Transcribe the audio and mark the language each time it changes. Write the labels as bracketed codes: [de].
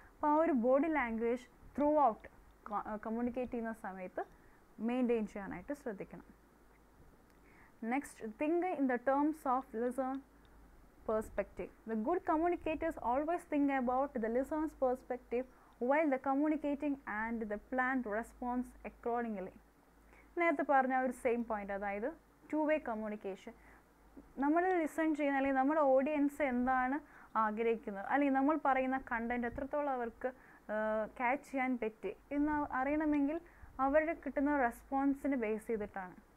[ml] അപ്പോൾ ആ ഒരു body language through out communicate ചെയ്യുന്ന സമയത്ത് മെയിൻറ്റെയിൻ ചെയ്യാനായിട്ട് ശ്രദ്ധിക്കണം. [en] Next, think in the terms of listen perspective. The good communicators always think about the listener's perspective while the communicating and the planned response accordingly. [ml] നേരത്തെ പറഞ്ഞ ഒരു same point, അതായത് to way communication. നമ്മൾ listen ചെയ്യുന്ന അല്ലെങ്കിൽ നമ്മുടെ audience എന്താണ് ആഗ്രഹിക്കുന്നത്, അല്ലെങ്കിൽ നമ്മൾ പറയുന്ന കണ്ടൻറ്റ് എത്രത്തോളം അവർക്ക് ക്യാച്ച് ചെയ്യാൻ പറ്റി എന്ന് അറിയണമെങ്കിൽ അവരുടെ കിട്ടുന്ന റെസ്പോൺസിനെ ബേസ് ചെയ്തിട്ടാണ്.